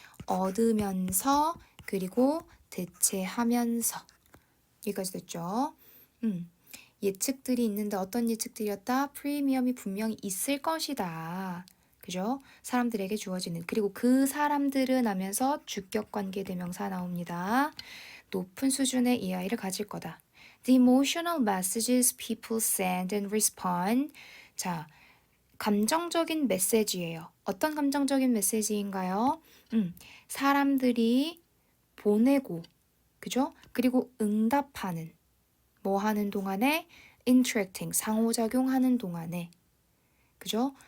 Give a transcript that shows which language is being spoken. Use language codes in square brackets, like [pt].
[ko] 얻으면서 그리고 대체하면서 여기까지 됐죠? 예측들이 있는데 어떤 예측들이었다? 프리미엄이 분명히 있을 것이다. 그죠? 사람들에게 주어지는. 그리고 그 사람들은 하면서 주격관계 대명사 나옵니다. 높은 수준의 EI를 가질 거다. [en] The emotional messages people send and respond. [ko] 자, 감정적인 메시지예요. 어떤 감정적인 메시지인가요? 사람들이 보내고, 그죠? 그리고 응답하는. 뭐 하는 동안에? interacting, 상호작용하는 동안에. 그죠?